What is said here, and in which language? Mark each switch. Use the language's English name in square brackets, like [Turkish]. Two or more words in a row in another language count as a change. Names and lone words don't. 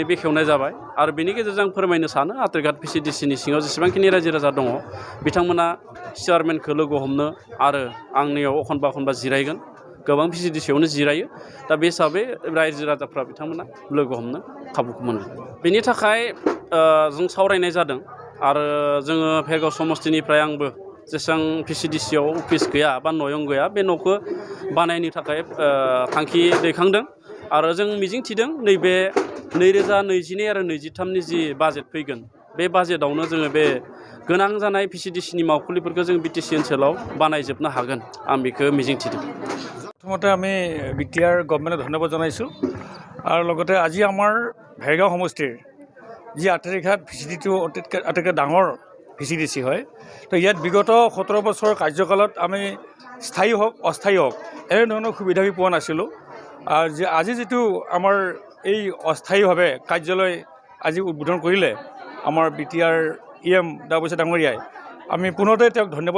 [Bodo] बेखेवनाय जाबाय आरो बेनि गेजेरजों आं फोरमायनो सानो आथारिघाट पिसिडिसिनि सिङाव जेसेबांखिनि रायजो राजा दङ बिथांमोना चेयारमेनखौ लोगो हमनो आरो आंनियाव एखनबा जिरायगोन गोबां पिसिडिसियावनो जिरायो दा बे हिसाबै रायजो राजाफ्रा बिथांमोना लोगो हमनो खाबुखौ मोनगोन बेनि थाखाय जों सावरायनाय जादों आरो जोङो भेरगाव समष्टिनिफ्राय आंबो जेसेबां पिसिडिसियाव अफिस गैया बा नयं गैया बे न'खौ बानायनो थाखाय थांखि दैखांदों आरो जों मिजिं थिदों नैबे 2022 आरो 23नि जि बाजेट फैगोन बे बाजेटआवनो जोङो बे गोनां जानाय पिसिडिसिनि मावखुलिफोरखौ जों बिटिसि ओनसोलाव बानायजोबनो हागोन आं बेखौ मिजिं थिदों [Assamese] प्रथमते আমি বিটিআর গভৰ্ণমেণ্টক ধন্যবাদ জনাইছোঁ আৰু লগতে আজি আমাৰ ভেৰগাঁও সমষ্টিৰ যি আথেৰিঘাট ভিচিডিটো আটাইতকৈ ডাঙৰ ভিচিডিচি হয় তো ইয়াত বিগত 17 বছৰ কাৰ্যকালত আমি স্থায়ী হওক অস্থায়ী হওক এনেধৰণৰ সুবিধা আমি পোৱা নাছিলোঁ আৰু আজি যিটো আমাৰ এই অস্থায়ীভাৱে কাৰ্যালয় আজি উদ্বোধন কৰিলে আমাৰ বিটিআৰ ইএম দাবৈচা ডাঙৰীয়াই আমি পুনৰতে তেওঁক ধন্যবাদ